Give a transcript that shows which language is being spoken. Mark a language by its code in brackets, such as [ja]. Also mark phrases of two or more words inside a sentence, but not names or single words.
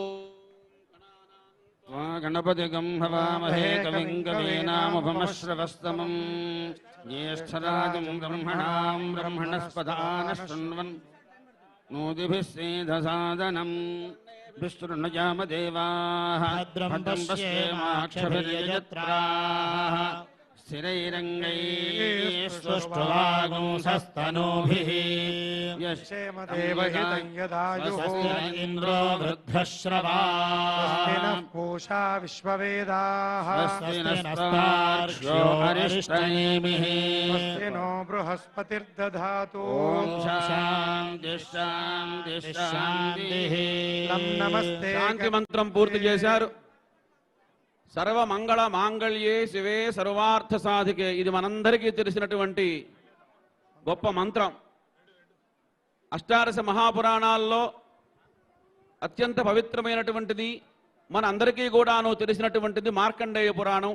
[sa] గణపతి గంహవామహే కవిం కవీనాముపమశ్రవస్తమం జ్యేష్ఠరాజం బ్రహ్మణాం బ్రహ్మణస్పదాన శృణ్వన్ నోదిభిः సేదసాదనం విష్ణుర్నయామదేవాః భద్రం పశ్యేమాక్షభిర్యజత్రాः స్థిరైరంగైః क्षेमदेवहितं यदायुः इंद्रो वृद्धश्रवाः पूषा विश्ववेदाः स्वस्ति नस्तार्क्ष्यो अरिष्टनेमिः स्वस्ति नो बृहस्पतिर्दधातु ఓం శాంతి శాంతి శాంతిః. नमस्ते [te] శాంతి మంత్రం పూర్తి చేశారు. [sa] సర్వమంగళ మాంగళ్యే శివే సర్వార్థ సాధికే. [te] ఇది మనందరికీ తెలిసినటువంటి గొప్ప మంత్రం. అష్టాదశ మహాపురాణాల్లో అత్యంత పవిత్రమైనటువంటిది, మన అందరికీ కూడాను తెలిసినటువంటిది మార్కండేయ పురాణం.